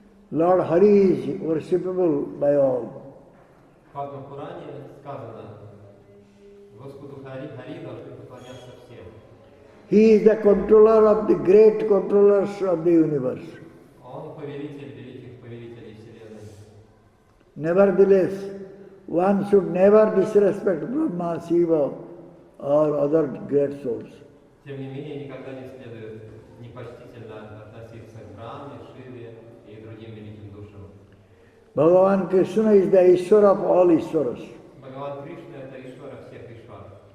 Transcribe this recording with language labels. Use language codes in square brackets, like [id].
[en] Lord Hari is worshipable by all. [ru] В Падма Пуране сказано, Господу Хари должны поклоняться всем. [en] He is the controller of the great controllers of the universe. [ru] Он повелитель великих повелителей Вселенной. [en] Nevertheless, one should never disrespect Brahma, Shiva or other great souls. [ru] Тем не менее, никогда не следует непочтительно относиться к Брахме, Шиве и другим великим душам. [en] Bhagavan Krishna is the Ishvara of all Ishvaras. [ru] Бхагаван Кришна – это Ишвара всех Ишвар.